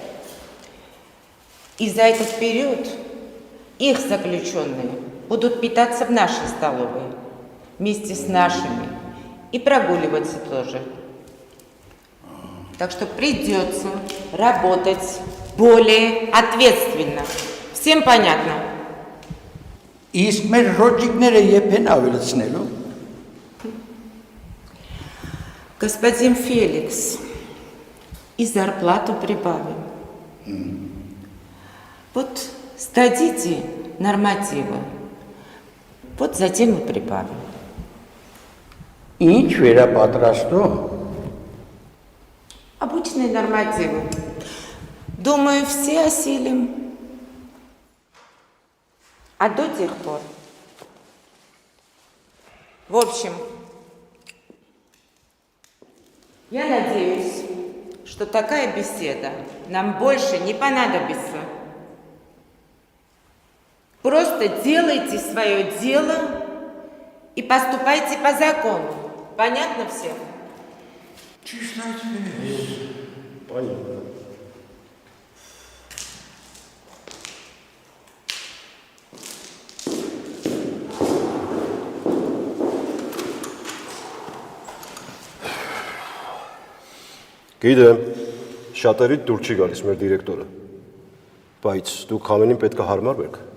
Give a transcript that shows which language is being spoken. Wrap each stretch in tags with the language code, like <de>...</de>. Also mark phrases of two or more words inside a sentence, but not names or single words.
<ru>И за этот период их заключенные будут питаться в нашей столовой вместе с нашими. И прогуливаться тоже. Так что придется работать более ответственно. Всем понятно?</ru> <hy>Իսկ մեր ռոճիկները երբ են ավելացնելու։</hy> <ru>Господин Феликс, и зарплату прибавим. Вот сдадите нормативы, вот затем и прибавим.</ru> <hy>Ինչ վերապատրաստո։</hy> <ru>Обычные нормативы. Думаю, все осилим. А до тех пор. В общем, я надеюсь, что такая беседа нам больше не понадобится. Просто делайте свое дело и поступайте по закону. Понятно всем? Понятно.</ru> <hy>Գիտեմ, շատերից դուր չի գալիս մեր դիրեկտորը, բայց դուք ամենին պետք է հարմար բերք։</hy>